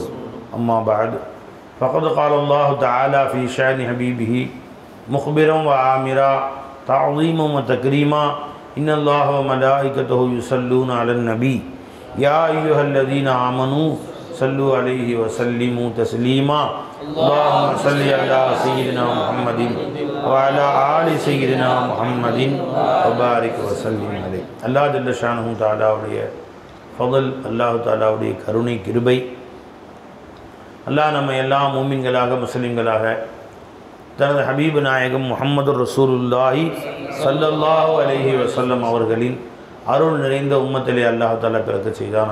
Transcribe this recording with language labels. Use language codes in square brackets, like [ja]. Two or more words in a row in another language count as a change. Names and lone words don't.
[ar] أما بعد فقد قال الله تعالى في شأن حبيبه مخبرا وآمرا تعظيما وتكريما إن الله وملائكته يصلون على النبي يا أيها الذين آمنوا صلوا عليه وسلموا تسليما. اللهم صل على سيدنا محمد وعلى آل سيدنا محمد وبارك وسلم عليه. [ta] அல்லாஹ் [ar] جل شانه [ta] தஆலாவுடைய ஃபضல், அல்லாஹ் தஆலாவுடைய கருணை கிருபை, அல்லாஹ் நம்ம எல்லா மூமின்களாக முஸ்லிம்களாக தனது ஹபீபு நாயகம் முஹம்மது [ar] رسول الله صلى الله عليه وسلم [ta] அவர்களின் அருள் நிறைந்த உம்மத்திலே அல்லாஹ் தஆலா பிறக்க செய்தான்.